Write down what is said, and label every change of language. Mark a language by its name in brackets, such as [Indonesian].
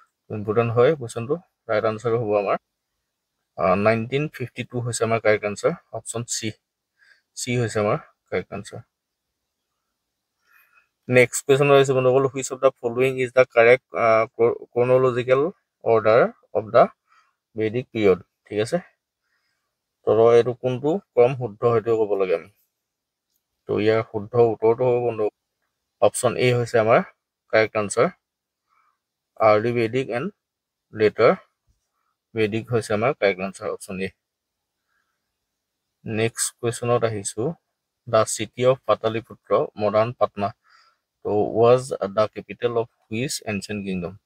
[Assamese] Important হয় কুৱেশ্যনটো। Right answer হ'ব আমাৰ 1952 হৈছে আমাৰ কাৰেক্ট আনচাৰ, অপশ্যন চি হৈছে আমাৰ কাৰেক্ট আনচাৰ। নেক্সট কুৱেশ্যন আহিছে বন্ধুসকল, [English] Which of the following is the correct chronological order of the Vedic period? [Assamese] ঠিক আছে, তো এইটো কোনটো ক্ৰম শুদ্ধ সেইটোও ক'ব লাগে আমি। তো ইয়াৰ শুদ্ধ উত্তৰটো হ'ব বন্ধু অপশ্যন এ হৈছে আমাৰ correct answer, early বেদিক and letter বেদিক হৈছে আমাৰ correct answer, option A. Next কুৱেশ্যনত আহিছোঁ, [English] The city of Pataliputra modern Patna তো was the capital of which ancient kingdom?